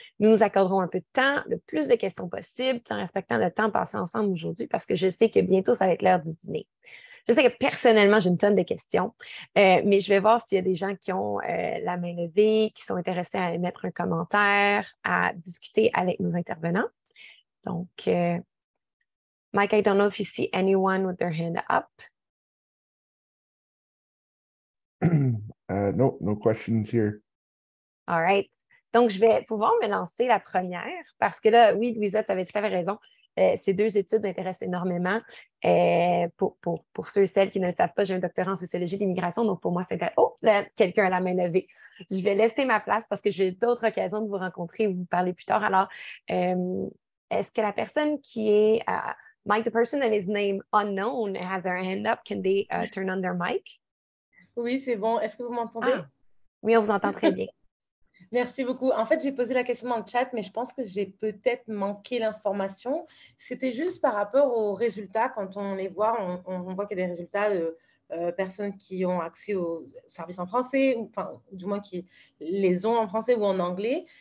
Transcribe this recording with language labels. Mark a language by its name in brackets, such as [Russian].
[French] Nous nous accorderons un peu de temps, le plus de questions possible, en respectant le temps passé ensemble aujourd'hui parce que je sais que bientôt, ça va être l'heure du dîner. Je sais que personnellement, j'ai une tonne de questions, mais je vais voir s'il y a des gens qui ont la main levée, qui sont intéressés à émettre un commentaire, à discuter avec nos intervenants. [English] Donc, Mike, I don't know if you see anyone with their hand up. No questions here. All right. [French] Donc, je vais pouvoir me lancer la première parce que là, oui, Louisa, tu avais tout à fait raison. Ces deux études m'intéressent énormément. Pour ceux et celles qui ne le savent pas, j'ai un doctorat en sociologie de l'immigration, donc pour moi, c'est intéressant. Oh, là, quelqu'un a la main levée. Je vais laisser ma place parce que j'ai d'autres occasions de vous rencontrer et vous parler plus tard. Alors, est-ce que la personne qui est... [English] Mike, the person that is name unknown has their hand up. Can they turn on their mic? [French] Oui, c'est bon. Est-ce que vous m'entendez? Ah. Oui, on vous entend très bien. Merci beaucoup. En fait, j'ai posé la question dans le chat, mais je pense que j'ai peut-être manqué l'information. C'était juste par rapport aux résultats. Quand on les voit, on voit qu'il y a des résultats de personnes qui ont accès aux services en français, ou enfin, du moins qui les ont en français ou en anglais.